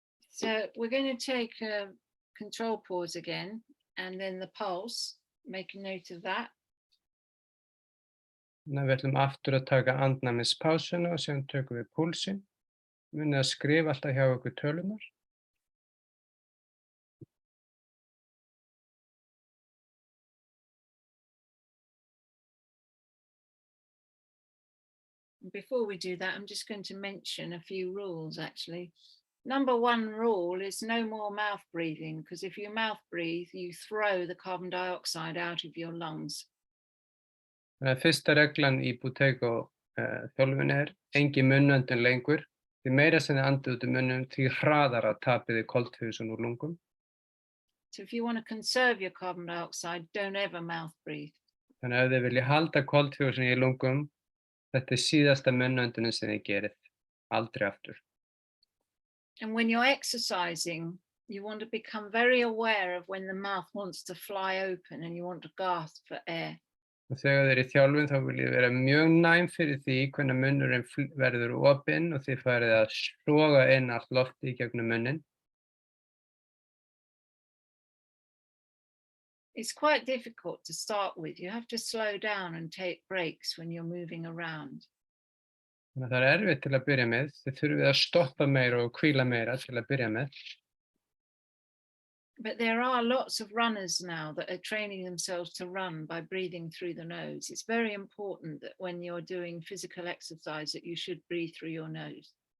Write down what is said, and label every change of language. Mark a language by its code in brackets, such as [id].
[en] So we're going to take a control pause again, and then the pulse. Make a note of that. [is] Við ætlum aftur að taka andnæmispásuna og síðan tökum við púlsinn. Munið að skrifa alltaf hjá ykkur tölunar. [en] Before we do that, I'm just going to mention a few rules actually. Number one rule is no more mouth breathing, because if you mouth breathe, you throw the carbon dioxide out of your lungs. [is] Þannig að fyrsta reglan í Buteyko þjálfunni engin munnöndun lengur. Því meira sem þið andið út í munnum, því hraðara tapið þið koltvísýring úr lungum. [en] So if you want to conserve your carbon dioxide, don't ever mouth breathe. [is] Þannig að ef þið viljið halda koltvísýring í lungum, Þetta síðasta munnöndunin sem þið gerið. Aldrei aftur. [en] And when you're exercising, you want to become very aware of when the mouth wants to fly open and you want to gasp for air. [is] Og þegar þið eru í þjálfun þá viljið vera mjög næm fyrir því hvernig munnurinn verður opinn og þið farið að soga inn allt loftið í gegnum munnin. [en] It's quite difficult to start with. You have to slow down and take breaks when you're moving around. [is] Þannig að það er erfitt til að byrja með. Þið þurfið að stoppa meira og hvíla meira til að byrja með. [en] But there are lots of runners now that are training themselves to run by breathing through the nose. It's very important that when you're doing physical exercise that you should breathe through your nose.